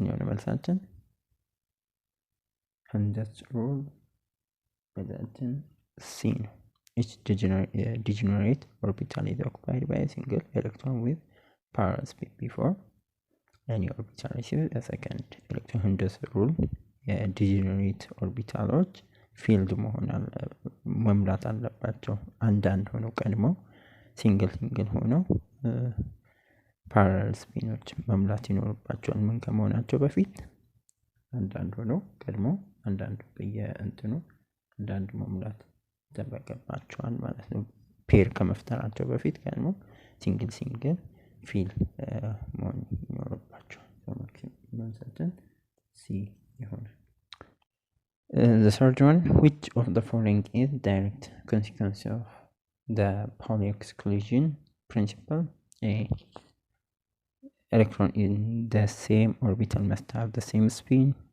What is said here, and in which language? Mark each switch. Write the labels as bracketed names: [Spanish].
[Amharic] መልሳችን Hund's rule መልሳችን C ነው። [English] Each degenerate orbital is occupied by a single electron with parallel spin before any orbital receives a second electron. [Amharic] Hund's rule የዲጀነሬት ኦርቢታሎች ፊልድ መምላት አለባቸው። አንዳንድ ሆነው ቀድመው ሲንግል ሆነው ፓራለል ስፒኖች መምላት ይኖርባቸዋል። ምን ከመሆናቸው በፊት አንዳንድ ሆነው ቀድመው አንዳንድ በየእንትኑ አንዳንድ መምላት ይጠበቅባቸዋል ማለት ነው። ፔር ከመፍጠራቸው በፊት ቀድመው ሲንግል ፊል መሆን ይኖርባቸዋል። መልሳችን ሲ ይሆናል። [English] The third one, which of the following is direct consequence of the Pauli exclusion principle? A. Electron in the same orbital must have the same spin.